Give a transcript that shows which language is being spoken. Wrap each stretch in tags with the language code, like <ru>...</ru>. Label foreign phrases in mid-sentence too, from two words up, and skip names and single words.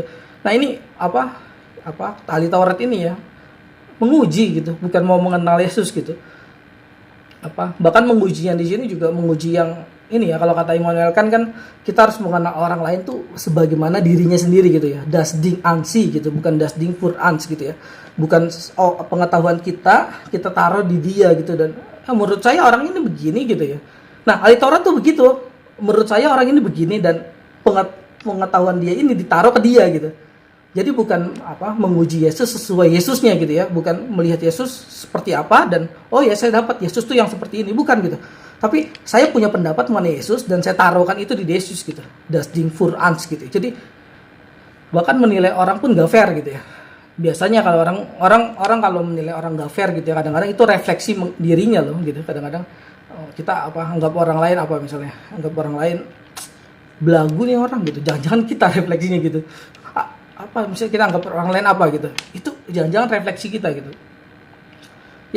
<id>Nah, ini ahli Taurat ini ya menguji gitu, bukan mau mengenal Yesus gitu. Bahkan mengujinya di sini juga menguji yang ini ya, kalau kata Immanuel kan kita harus mengenal orang lain tuh sebagaimana dirinya sendiri gitu ya.</id> <de>Das Ding an sie</de> <id>gitu, bukan</id> <de>das Ding für uns</de> <id>gitu ya. Bukan pengetahuan kita taruh di dia gitu, dan menurut saya orang ini begini gitu ya. Nah, ahli Taurat tuh begitu. Menurut saya orang ini begini, dan pengetahuan dia ini ditaruh ke dia gitu. Jadi bukan menguji Yesus sesuai Yesusnya gitu ya, bukan melihat Yesus seperti apa dan saya dapat Yesus tuh yang seperti ini, bukan gitu. Tapi saya punya pendapat mengenai Yesus dan saya taruhkan itu di Yesus gitu.</id> <de>Das Ding für uns gitu.</de> <id>Jadi bahkan menilai orang pun gak fair gitu ya. Biasanya kalau orang kalau menilai orang gak fair gitu ya, kadang-kadang itu refleksi dirinya loh gitu. Kadang-kadang kita anggap orang lain misalnya, anggap orang lain belagu nih orang gitu. Jangan-jangan kita refleksinya gitu. Misalnya kita anggap orang lain gitu, itu jangan-jangan refleksi kita gitu ya.</id>